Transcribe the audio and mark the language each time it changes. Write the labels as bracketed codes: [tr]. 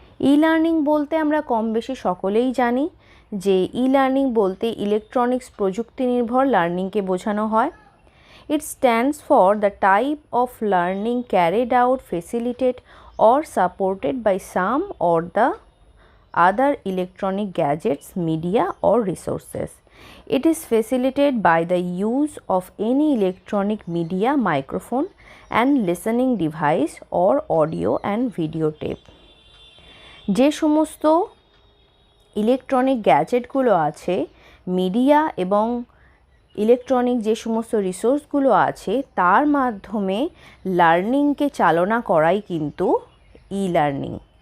[bn] E learning বলতে আমরা কম বেশি সকলেই জানি যে ই লার্নিং বলতে ইলেকট্রনিক্স প্রযুক্তি নির্ভর লার্নিংকে বোঝানো হয়। [en] It stands for the type of learning carried out, facilitated or supported by some or the other electronic gadgets, media or resources. It is facilitated by the use of any electronic media, microphone and listening device or audio and video tape. [bn] যে সমস্ত electronic গ্যাজেটগুলো আছে, media এবং electronic যে সমস্ত রিসোর্সগুলো আছে, তার মাধ্যমে লার্নিংকে চালনা করাই কিন্তু ই লার্নিং।